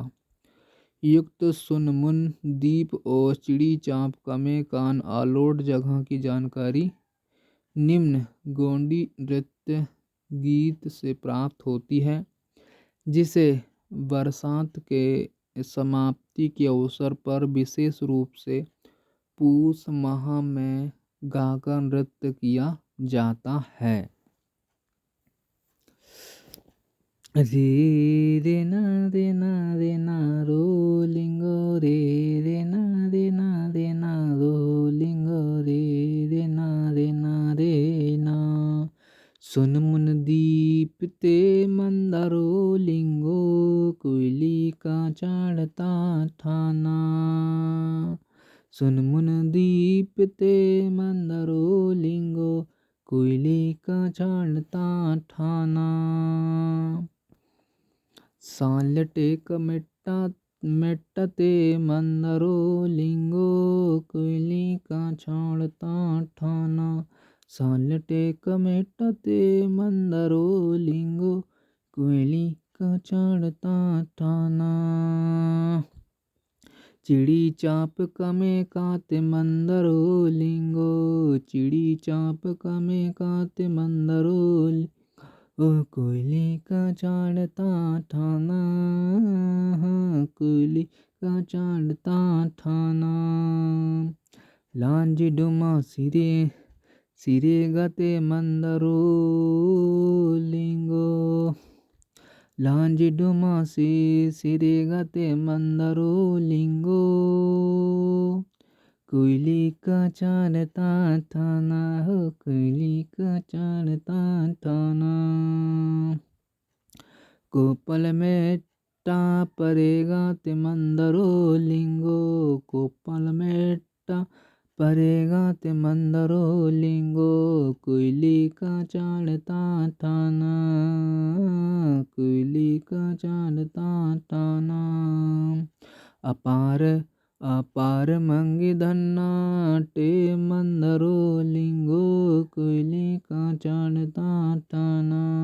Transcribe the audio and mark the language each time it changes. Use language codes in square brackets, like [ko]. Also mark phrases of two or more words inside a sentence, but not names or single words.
[hi] युक्त सुनमुन द्वीप और चिड़ी चाँप कमे कान आलोट जगह की जानकारी निम्न गोंडी नृत्य गीत से प्राप्त होती है, जिसे बरसात के समाप्ति के अवसर पर विशेष रूप से पूष माह में गाकर नृत्य किया जाता है। [gon] रे ना रो लिंगो रे ना रो लिंगो रे ना सुनमुन दीप ते मंदारो लिंगो कोयली का चढ़ता ठाना। सुनमुन दीप ते मंदारो लिंगो कोयली का चढ़ता ठाना। सालटे मेटते मंदरो लिंगो कोयली का छाड़ता ठाना। सालटे मेटते मंदरो लिंगो कोयली का छाड़ता ठाना। चिड़ी चाँप कमे काते मंदरो लिंगो चिड़ी चाँप कमे काते मंदरो कोयली का चढ़ता ठाना। कोयली का चढ़ता ठाना। लांजी डुमा सिरे गते मंदरो लिंगो लांजी डुमा सिरे गते मंदरो लिंगो कोयली का चढ़ता ठाना। कोयली का चढ़ता ठाना। कोपल मेटा परेगा ते मंदरो लिंगो कोपल मेटा परेगा ते मंदरो लिंगो कोयली का चढ़ता ठाना। कोयली का चढ़ता ठाना। अपार मंगी धन्नाटे मंदरो लिंगो कोयली का चढ़ता ठाना।